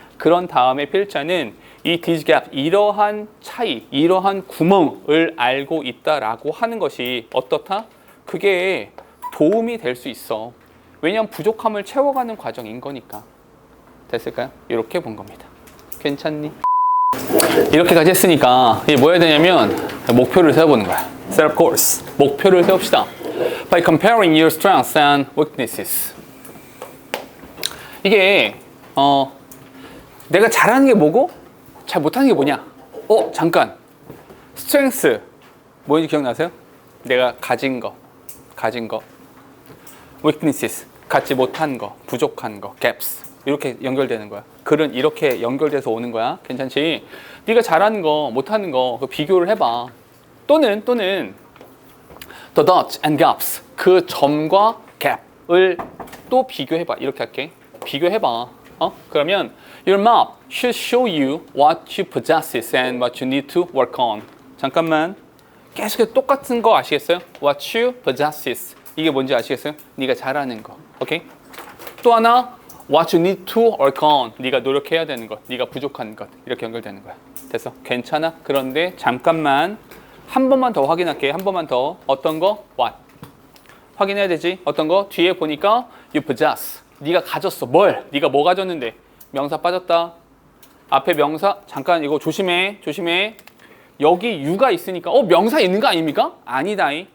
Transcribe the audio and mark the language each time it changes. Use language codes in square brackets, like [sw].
[ko] 그런 다음에 필자는 이 these gap, 이러한 차이, 이러한 구멍을 알고 있다라고 하는 것이 어떻다? 그게 도움이 될 수 있어. 왜냐하면 부족함을 채워가는 과정인 거니까. 됐을까요? 이렇게 본 겁니다. 괜찮니? 이렇게까지 했으니까 이게 뭐 해야 되냐면 목표를 세워보는 거야. [en] Set up goals. [ko] 목표를 세웁시다. [en] By comparing your strengths and weaknesses. [ko] 이게 내가 잘하는 게 뭐고 잘 못하는 게 뭐냐? 잠깐. strength 뭐인지 기억나세요? 내가 가진 거. weaknesses 갖지 못한 거, 부족한 거, gaps 이렇게 연결되는 거야. 글은 이렇게 연결돼서 오는 거야. 괜찮지? 네가 잘하는 거, 못하는 거 그 비교를 해봐. 또는 [en] the dots and gaps [ko] 그 점과 gap을 또 비교해봐. 이렇게 할게. 비교해봐. 그러면 [en] your map should show you what you possess and what you need to work on. [ko] 잠깐만. 계속 똑같은 거 아시겠어요? [en] What you possess. [ko] 이게 뭔지 아시겠어요? 네가 잘하는 거. 오케이? 또 하나 [en] What you need to work on. [ko] 네가 노력해야 되는 것. 네가 부족한 것. 이렇게 연결되는 거야. 됐어? 괜찮아? 그런데 잠깐만 한 번만 더 확인할게. 한 번만 더. 어떤 거? What. 확인해야 되지? 어떤 거? 뒤에 보니까 [en] you possess. [ko] 네가 가졌어. 뭘? 네가 뭐 가졌는데? 명사 빠졌다. 앞에 명사 잠깐 이거 조심해. 여기 you가 있으니까 명사 있는 거 아닙니까? 아니다.